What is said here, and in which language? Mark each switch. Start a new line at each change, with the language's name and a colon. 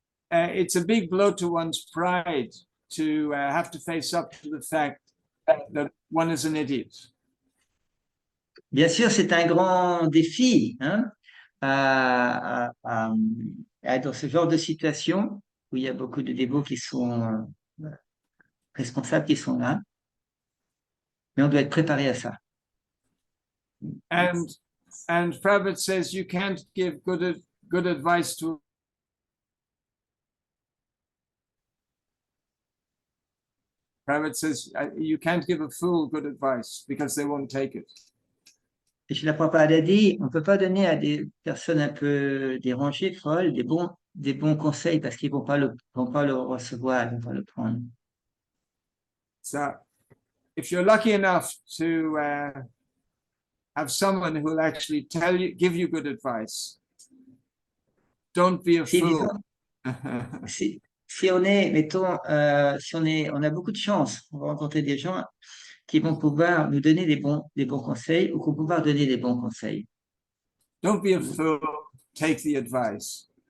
English: It's a big blow to one's pride to have to face up to the fact that one is an idiot.
French: Bien sûr, c'est un grand défi dans ce genre de situation où il y a beaucoup de dévots qui sont responsables, qui sont là. Mais on doit être préparé à ça.
English: And Prabhupada says you can't give good advice to Prabhupada says you can't give a fool good advice because they won't take it.
French: Et Srila Prabhupada a dit, on ne peut pas donner à des personnes un peu dérangées, folles, des bons conseils parce qu'ils vont pas le recevoir, ils vont pas le prendre.
English: So if you're lucky enough to have someone who will actually give you good advice, don't be a fool.
French: Si on est, mettons, on a beaucoup de chance, on va rencontrer des gens qui vont pouvoir nous donner des bons conseils ou qui vont pouvoir donner des bons conseils.
English: Don't be a fool, take the advice.